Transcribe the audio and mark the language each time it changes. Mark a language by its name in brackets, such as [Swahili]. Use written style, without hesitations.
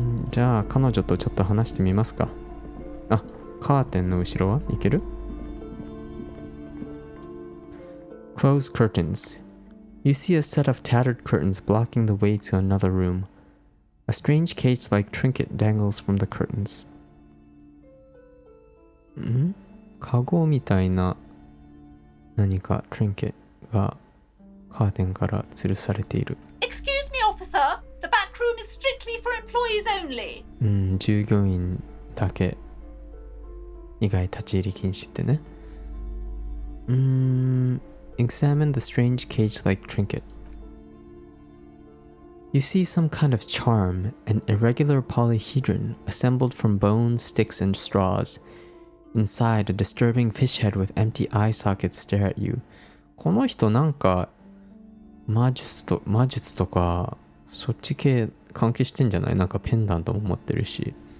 [Japanese] じゃあ彼女とちょっと話してみますか。あ、カーテンの後ろはいける？ [English] Close curtains. You see a set of tattered curtains blocking the way to another room. A strange cage-like trinket dangles from the curtains. [Japanese] カゴみたいな何かトリンケがカーテンから吊るされている。 [English] Excuse me, officer. The back room is strictly for employees only. [Japanese] 従業員だけ以外立ち入り禁止ってね。 [English] Examine the strange cage-like trinket. You see some kind of charm, an irregular polyhedron assembled from bones, sticks, and straws. Inside, a disturbing fish head with empty eye sockets stare at you. [Japanese] この人なんか魔術とかそっち系関係してんじゃない？なんかペンダントも持ってるし。